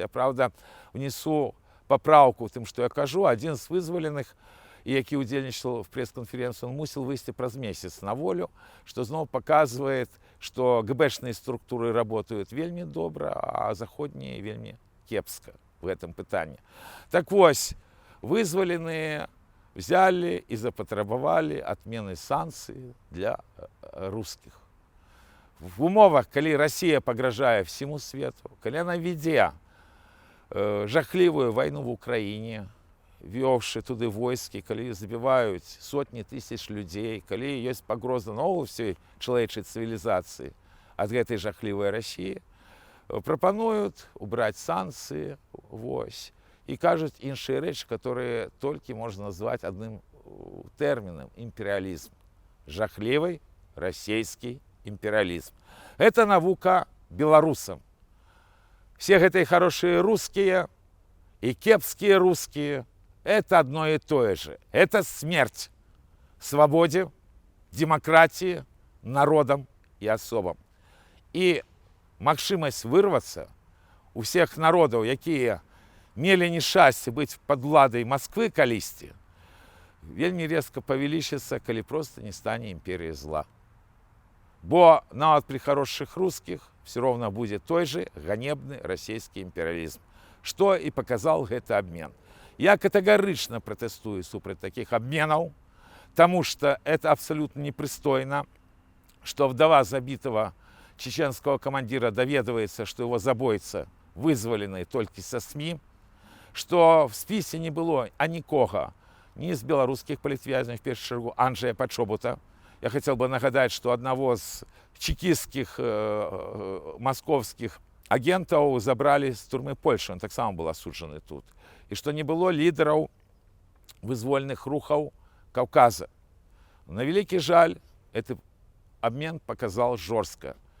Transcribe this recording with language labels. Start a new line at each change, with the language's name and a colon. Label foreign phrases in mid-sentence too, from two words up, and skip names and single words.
Belarusian: Я, правда, внесу папраўку тым, што я кажу, адзін з вызваленых, які ўдзельнічаў в прэс-канферэнцыі, он мусіў выйсці праз месяц на волю, што зноў паказвае, што ГБшныя структуры работаюць вельмі добра, а заходнія вельмі кепска в гэтым пытанні.
Russian: Так вось, вызваленыя взяли и запатрабавалі отмены санкций для русских.
Belarusian: В умовах, калі Россия пагражае всему свету, калі она веде жахлівую войну в Украине, вёўшы туды войскі, калі забіваюць сотні тысяч людзей, калі ёсць пагроза
Russian: новой всей
Belarusian: чалавечай цывілізацыі ад гэтай жахлівай России, прапануюць убраць санкцыі, вось. І кажуць іншыя рэчы, которые толькі можна назваць адным тэрмінам — імперыялізм. Жахлівы расійскі імперыялізм. Это навука беларусам.
Russian: Все гэтыя хорошие русские и кепские русские — это одно и то же. Это смерть свободе, демократии, народам и особам.
Belarusian: И магчымасць вырвацца у всех народаў, якія мелі нешчасце быць пад уладай Москвы калісьці, вельмі резка павялічыцца, калі проста не стане імперія зла. Бо нават
Russian: при хороших русских все равно
Belarusian: будзе той же ганебны расійскі імперыялізм, што і паказаў гэты абмен. Я катэгарычна пратэстую супраць такіх абменаў, таму што
Russian: это абсолютно
Belarusian: непрыстойна, што вдова забітого
Russian: чеченского командира
Belarusian: даведваецца, што его забойца вызвалены толькі са СМИ, што в спісе не было анікога, ні з беларускіх палітвязняў, в першую чаргу Анджея Пачобута.
Russian: Я хотел бы нагадать, что одного з чекістскіх московских агентаў забрали з турмы Польши, он таксама был асуджаны тут.
Belarusian: І што не было лідараў вызвольных рухаў Каўказа. На вялікі жаль, гэты абмен паказаў жорстка.